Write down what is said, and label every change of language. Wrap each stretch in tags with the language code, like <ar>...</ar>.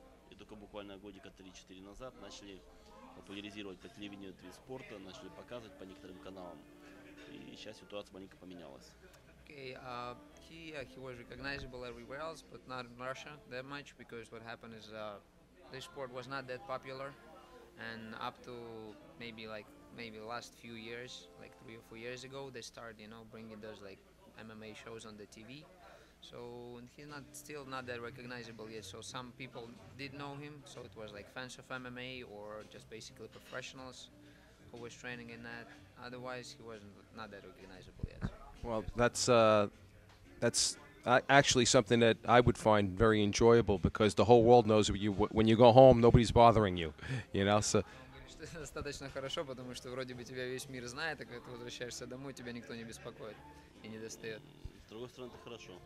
<ru>И только буквально годика 3-4 назад начали популяризировать по телевидению этот вид спорта, начали показывать по некоторым каналам. И сейчас ситуация маленько поменялась.</ru> <en>Okay, he was recognizable everywhere else, but not in Russia that much, because what happened is this sport was not that popular, and up to maybe the last few years, like 3 or 4 years ago, they started, you know, bringing those like MMA shows on the TV. So he's still not that recognizable yet. So some people did know him. So it was like fans of MMA or just basically professionals who was training in that. Otherwise, he wasn't not that recognizable yet. Well, that's actually something that I would find very enjoyable, because the whole world knows you. When you go home, nobody's bothering you, you know. So.</en> <ru>Это достаточно хорошо, потому что вроде бы тебя весь мир знает, а когда ты возвращаешься домой, тебя никто не беспокоит и не достает. С другой стороны, это хорошо.</ru>